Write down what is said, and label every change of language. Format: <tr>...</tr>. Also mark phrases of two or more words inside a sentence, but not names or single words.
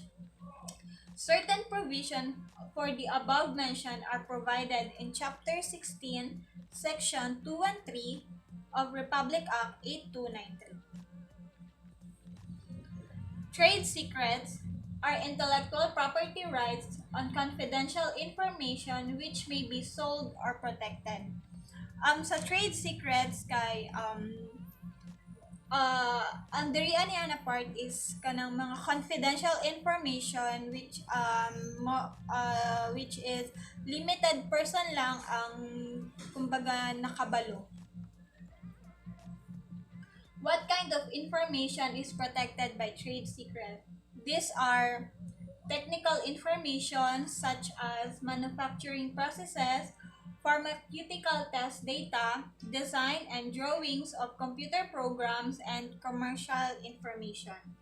<en>Certain provisions for the above mentioned are provided in Chapter 16, Section 213 of Republic Act 8293. Trade secrets are intellectual property rights on confidential information which may be sold or protected.</en> <ceb>Sa</ceb> <en>trade secrets</en> <ceb>kay ang dirian niya na</ceb> <en>part is</en> <ceb>kanang mga</ceb> <en>confidential information which is limited person</en> <ceb>lang ang kumbaga nakabalo.</ceb> <en>What kind of information is protected by trade secret? These are technical information such as manufacturing processes, pharmaceutical test data, design and drawings of computer programs, and commercial information.</en>